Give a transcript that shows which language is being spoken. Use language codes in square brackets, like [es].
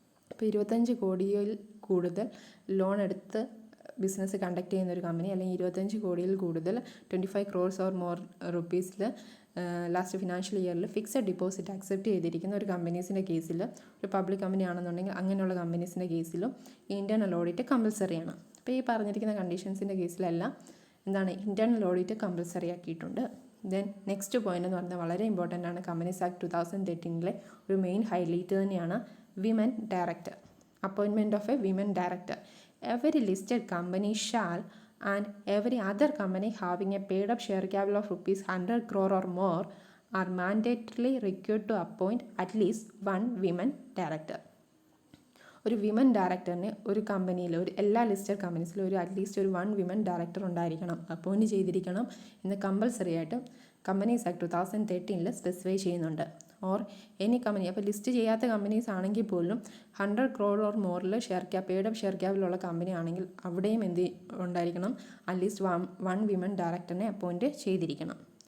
[ml] അപ്പോൾ 25 കോടിയിൽ കൂടുതൽ ലോൺ എടുത്ത് ബിസിനസ് കണ്ടക്ട് ചെയ്യുന്ന ഒരു കമ്പനി, അല്ലെങ്കിൽ 25 കോടിയിൽ കൂടുതൽ 25 crores or more റുപ്പീസിൽ last financial ഇയറിൽ ഫിക്സഡ് ഡിപ്പോസിറ്റ് അക്സെപ്റ്റ് ചെയ്തിരിക്കുന്ന ഒരു കമ്പനീസിൻ്റെ കേസിൽ, ഒരു പബ്ലിക് കമ്പനി ആണെന്നുണ്ടെങ്കിൽ അങ്ങനെയുള്ള കമ്പനീസിൻ്റെ കേസിലും ഇൻറ്റേർണൽ ഓഡിറ്റ് കമ്പൽസറിയാണ്. അപ്പോൾ ഈ പറഞ്ഞിരിക്കുന്ന കണ്ടീഷൻസിൻ്റെ കേസിലെല്ലാം എന്താണ്? ഇൻറ്റേർണൽ ഓഡിറ്റ് കമ്പൽസറി ആക്കിയിട്ടുണ്ട്. ദെൻ നെക്സ്റ്റ് പോയിന്റ് എന്ന് പറഞ്ഞാൽ വളരെ ഇമ്പോർട്ടൻ്റ് ആണ്. കമ്പനീസ് ആക്ട് 2013 ഒരു മെയിൻ ഹൈലൈറ്റ് തന്നെയാണ് women director. [en] Appointment of a women director. Every listed company shall and every other company having a paid up share capital of ₹100 crore or more are mandatorily required to appoint at least one women director. [ml] ഒരു women ഡയറക്ടറിന് ഒരു കമ്പനിയിൽ എല്ലാ listed കമ്പനീസിലും at least ഒരു 1 women director ഉണ്ടായിരിക്കണം, appoint ചെയ്തിരിക്കണം എന്ന് compulsory ആയിട്ട് companies act 2013 specify ചെയ്യുന്നുണ്ട്. ഓർ എനി കമ്പനി, അപ്പോൾ ലിസ്റ്റ് ചെയ്യാത്ത കമ്പനീസ് ആണെങ്കിൽ പോലും 100 crore or മോറിൽ paid up share ക്യാപിലുള്ള company ആണെങ്കിൽ അവിടെയും ഉണ്ടായിരിക്കണം, അറ്റ്ലീസ്റ്റ് 1 വിമൻ ഡയറക്ടറിനെ അപ്പോയിൻറ്റ് ചെയ്തിരിക്കണം.